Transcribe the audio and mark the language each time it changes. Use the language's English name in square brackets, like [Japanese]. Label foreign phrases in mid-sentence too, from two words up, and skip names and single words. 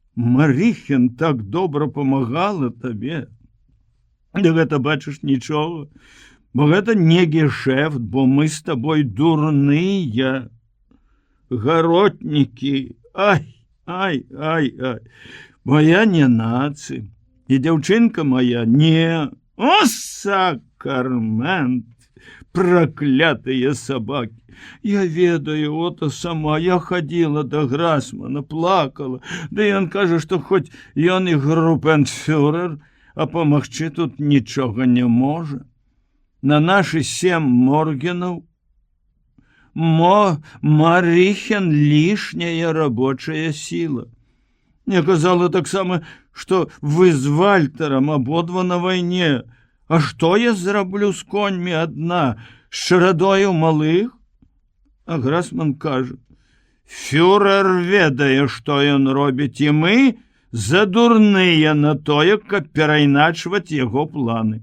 [Belarusian] Марыхен так добра памагала табе. Ды гэта, бачыш, нічога. Бо гэта не гешэфт, бо мы з табой дурныя гаротнікі. Ай. Моя не нацыя. І дзяўчынка моя не. О, сакармент! [Russian] Проклятые собаки! [Belarusian] Я ведаю, ото сама, я ходила до Грасмана, плакала, да ён кажа, што хоць ён і групенфюрер, а памагчы тут нічога не можа. [Russian] На наши 7 моргенаў Марихен лишняя рабочая сила. [Belarusian] Я казала таксама, што вы з Вальтарам абодва на вайне. А што я зраблю з коньмі адна, з шарадою малых? А Грасман кажа: фюрер ведае, што ён робіць, і мы задурныя на тое, каб перайначваць яго планы.